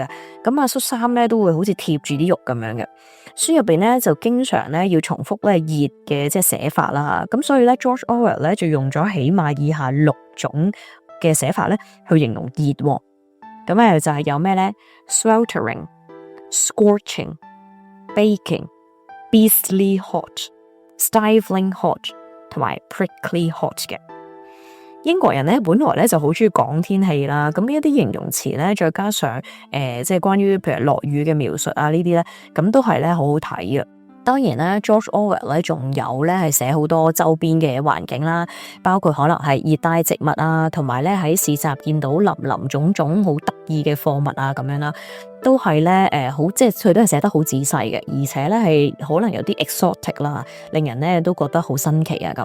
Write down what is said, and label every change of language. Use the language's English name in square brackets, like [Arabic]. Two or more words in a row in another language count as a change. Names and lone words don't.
[Cantonese] 咁恤衫咧都會好似貼住啲肉咁樣嘅。書入邊咧就經常咧要重複咧熱嘅即係寫法啦。咁所以咧 George Orwell 咧就用咗起碼以下6種嘅寫法咧去形容熱喎。咁咧就係有咩咧 [English] sweltering、scorching、baking、beastly hot、stifling hot [Cantonese] 同埋 [English] prickly hot [Cantonese] 嘅。英國人咧本來咧就好中意講天氣啦，咁呢一啲形容詞咧，再加上即係關於譬如落雨嘅描述啊呢啲咧，咁都係咧好好睇嘅。當然啦 George Orwell 咧仲有咧係寫好多周邊嘅環境啦，包括可能係熱帶植物啊，同埋咧喺市集見到林林種種好得意嘅貨物啊咁樣啦，都係咧好即係佢都係寫得好仔細嘅，而且咧係可能有啲 exotic 啦，令人咧都覺得好新奇啊咁。